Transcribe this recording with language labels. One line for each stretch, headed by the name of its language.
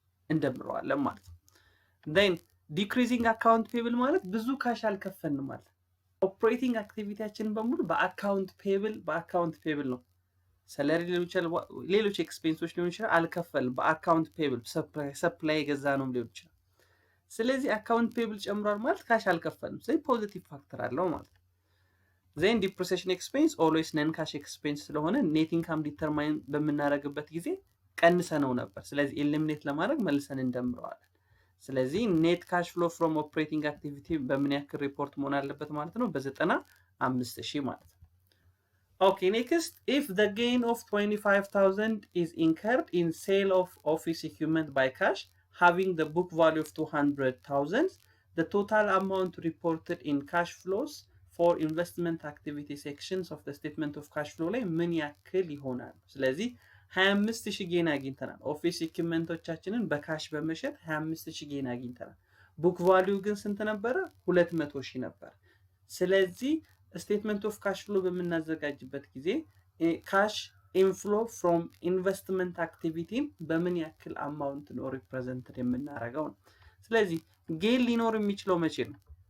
Amharic: እንደምረዋለን ማለት ነው።
English: then decreasing account payable
Amharic: ማለት ብዙ ካሽ አልከፈልንም ማለት ኦፕሬቲንግ አክቲቪቲያችን በሙሉ በአካውንት ፔብል ነው። ሰለሪ ሊሆን ይችላል፣ ሌሎች ኤክስፔንሶች ሊሆን ይችላል፣ አልከፈልም በአካውንት ፔብል ሰፕላይ የገዛ ነው ሊሆን ይችላል። ስለዚህ አካውንት ፔብል ጨምሯል ማለት ካሽ አልከፈልም። ስለዚህ ፖዚቲቭ ፋክተር አለው ማለት ነው።
English: then depreciation expense always non cash expense
Amharic: ስለሆነ ኔት ኢንካም ዲተርማይን በምናደርግበት ጊዜ ቀንሰነው ነበር። ስለዚህ ኤሊሚኔት ለማድረግ መልሰን እንደምረዋለን። ስለዚህ ኔት ካሽ ፍሎ ፍሮም ኦፕሬቲንግ አክቲቪቲ በምን ያክል ሪፖርት መሆን አለበት ማለት ነው? በ95,000 ማለት ነው።
English: ኦኬ ኔክስት if the gain of 25,000 is incurred in sale of office equipment by cash having the book value of 200,000 the total amount reported in cash flows for investment activity sections of the statement of cash flow
Amharic: ላይ ምን ያክል ይሆናል? ስለዚህ 25,000 ጌን አግኝተናል። ኦፊስ ኢኩዊፕመንቶቻችንን በካሽ በመሸጥ 25,000 ጌን አግኝተናል። ቡክ ቫልዩ ግን ስንት ነበረ? 200,000 ነበር። ስለዚህ ስቴትመንት ኦፍ ካሽ ፍሎ በምናዘጋጅበት ጊዜ ካሽ ኢንፍሎ ፍሮም ኢንቨስትመንት አክቲቪቲን በምን ያክል አማውንት ነው ሪፕሬዘንትድ የምናደርገው ነው። ስለዚህ ጌን ሊኖር የሚችለው መቼ ነው?